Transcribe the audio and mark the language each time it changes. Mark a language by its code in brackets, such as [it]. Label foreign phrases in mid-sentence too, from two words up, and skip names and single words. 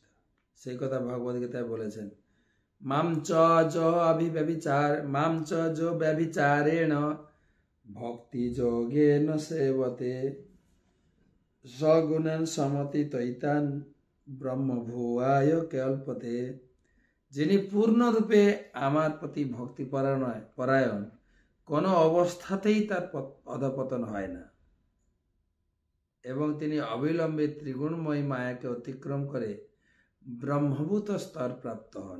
[bn] সেই কথা ভগবদ গীতায় বলেছেন, [sa] মাম চ যো ব্যভিচারেণ ভক্তি যোগেন সেবতে সগুণেন সমতি তৈতান ব্রহ্মভুয়ায় কল্পতে। [bn] যিনি পূর্ণরূপে আমার প্রতি ভক্তি পরায়ণ, কোনো অবস্থাতেই তার অধঃপতন হয় না এবং তিনি অবিলম্বে ত্রিগুণময়ী মায়াকে অতিক্রম করে ব্রহ্মভূত স্তর প্রাপ্ত হন।